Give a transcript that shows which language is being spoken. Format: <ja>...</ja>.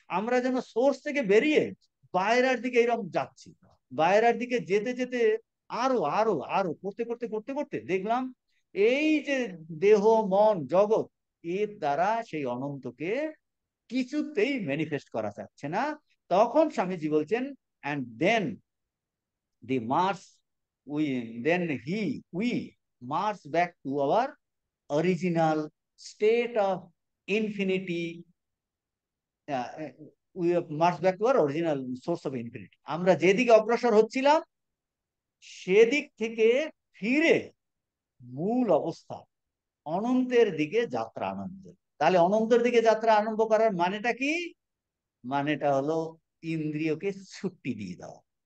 <bn>আমরা যেন সোর্স থেকে বেরিয়ে বাইরের দিকে এরকম যাচ্ছি। বাইরের দিকে যেতে যেতে আরো আরো আরো করতে করতে করতে করতে দেখলাম এই যে দেহ মন জগৎ, এর দ্বারা সেই অনন্তকে কিছুতেই ম্যানিফেস্ট করা যাচ্ছে না। তখন স্বামীজি বলছেন,</bn> <en>and then the march we then he we march back to our original state of infinity. We have marched back to our original source of infinity.</en> <bn>আমরা যেদিকে অগ্রসর হচ্ছিলাম সেদিক থেকে ফিরে মূল অবস্থা অনন্তের দিকে যাত্রা আরম্ভ। তাহলে অনন্তের দিকে যাত্রা আরম্ভ করার মানেটা কি? মানেটা হলো ইন্দ্রিয়কে ছুটি দিয়ে দেওয়া।</bn>